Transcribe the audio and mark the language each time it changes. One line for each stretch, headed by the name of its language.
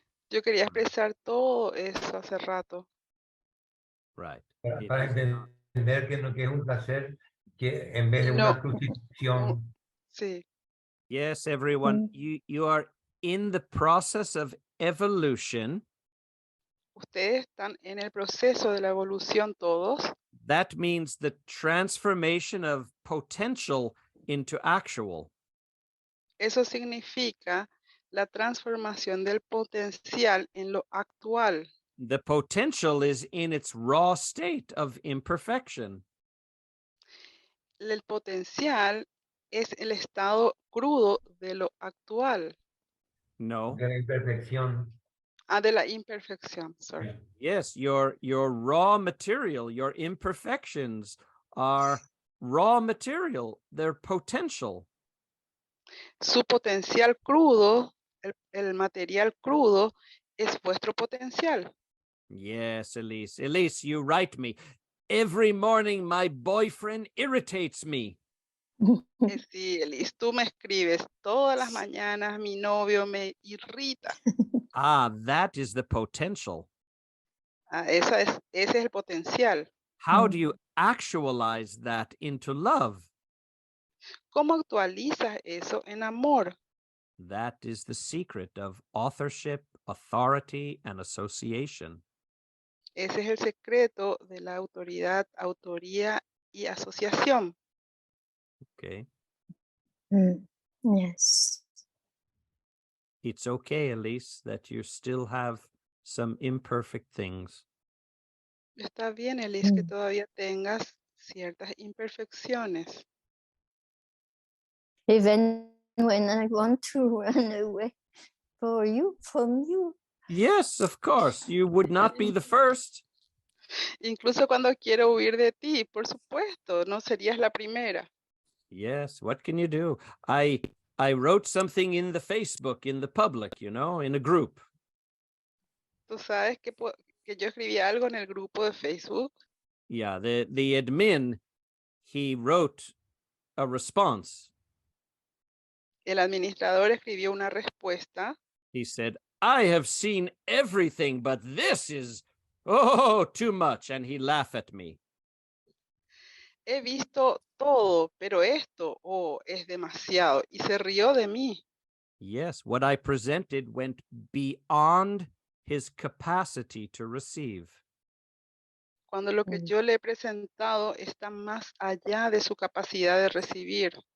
Spanish: Yo quería expresar todo eso hace rato.
English: Right.
Spanish: Para entender que es un placer que en vez de No. una crucifixión. Sí,
English: Yes, everyone, you are in the process of evolution.
Spanish: ustedes están en el proceso de la evolución todos.
English: That means the transformation of potential into actual.
Spanish: Eso significa la transformación del potencial en lo actual.
English: The potential is in its raw state of imperfection.
Spanish: El potencial es el estado crudo de lo actual. No. De la imperfección. De la imperfección,
English: sorry. Yes, your raw material, your imperfections are raw material. They're potential.
Spanish: Su potencial crudo el material crudo es vuestro potencial.
English: Yes, Elise. Elise, you write me. Every morning my boyfriend irritates me.
Spanish: Sí, Elis, tú me escribes todas las mañanas, mi novio me irrita.
English: Ah, that is the potential.
Spanish: Ese es el potencial.
English: How do you actualize that into love?
Spanish: ¿Cómo actualizas eso en amor?
English: That is the secret of authorship, authority, and association.
Spanish: Ese es el secreto de la autoridad, autoría y asociación.
English: Okay. Yes. It's okay, Elise, that you still have some imperfect things.
Spanish: Está bien, Elis, que todavía tengas ciertas imperfecciones.
English: Even when I want to run away from you. Yes, of course. You would not be the first.
Spanish: Incluso cuando quiero huir de ti, por supuesto, no serías la primera.
English: Yes, what can you do? I wrote something in the Facebook, in the public, in a group.
Spanish: Tú sabes que yo escribí algo en el grupo de Facebook.
English: Yeah, the admin, he wrote a response.
Spanish: El administrador escribió una respuesta.
English: He said, I have seen everything, but this is, too much. And he laughed at me.
Spanish: He visto todo, pero esto, es demasiado. Y se rió de mí.
English: Yes, what I presented went beyond his capacity to receive.
Spanish: Cuando lo que yo le he presentado está más allá de su capacidad de recibir.